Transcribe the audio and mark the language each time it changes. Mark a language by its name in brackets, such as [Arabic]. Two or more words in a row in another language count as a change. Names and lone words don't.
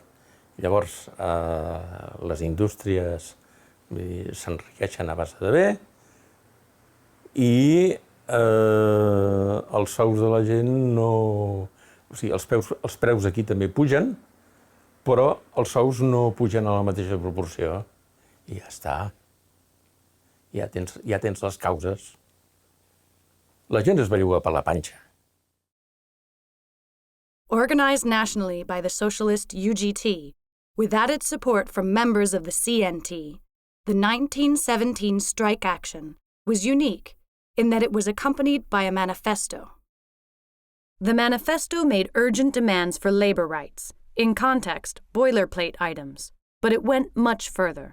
[Catalan] Llavors, les indústries s'enriqueixen a base de bé i els sous de la gent no... O sigui, els preus aquí també pugen, però els sous no pugen a la mateixa proporció. I ja està. Ja tens les causes. La gent es belluga per la panxa. [English] Organized nationally by the socialist UGT, with added support from members of the CNT, the 1917 strike action was unique in that it was accompanied by a manifesto. The manifesto made urgent demands for labor rights, in context, boilerplate items, but it went much further.